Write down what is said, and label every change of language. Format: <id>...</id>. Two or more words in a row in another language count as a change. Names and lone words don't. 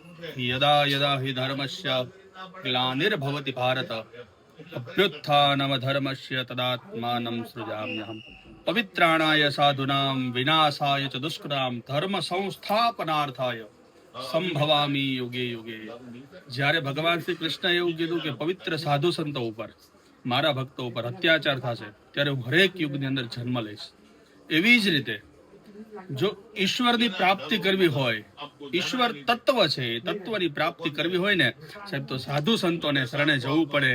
<sa>यदा यदा हि धर्मस्य ग्लानिर्भवति भारत अभ्युत्थानम धर्मस्य तदात्मानं सृजाम्यहम् पवित्राणाय साधूनां विनाशाय च दुष्कृतां धर्म संस्थापनार्थाय સંભવામી યુગે યુગે.</sa> <gu>જ્યારે ભગવાન શ્રી કૃષ્ણ એવું કીધું કે પવિત્ર સાધુ સંતો ઉપર, મારા ભક્તો ઉપર અત્યાચાર થશે ત્યારે હું હરેક યુગની અંદર જન્મ લઈશ. એવી જ રીતે જો ઈશ્વરની પ્રાપ્તિ કરવી હોય, ઈશ્વર તત્વ છે, એ તત્વની પ્રાપ્તિ કરવી હોય ને સાહેબ, તો સાધુ સંતોને શરણે જવું પડે.</gu>